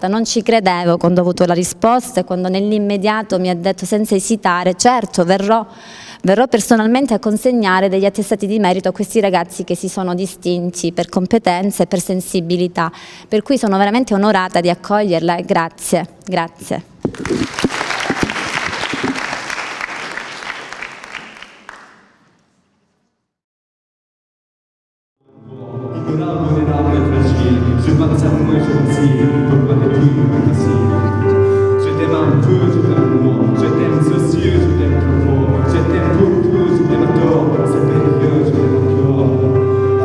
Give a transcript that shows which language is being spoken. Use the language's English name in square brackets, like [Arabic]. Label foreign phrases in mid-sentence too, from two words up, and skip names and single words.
[Italian] Non ci credevo quando ho avuto la risposta e quando nell'immediato mi ha detto senza esitare: certo, verrò personalmente a consegnare degli attestati di merito a questi ragazzi che si sono distinti per competenze e per sensibilità. Per cui sono veramente onorata di accoglierla e grazie, grazie. [French] Je pense à moi, je me dis, pourquoi ne plus me casser? Je t'aime un peu, je t'aime moins, je t'aime socieux, je t'aime trop fort, je t'aime pour tout, je t'aime à tort, c'est périlleux, je t'aime encore.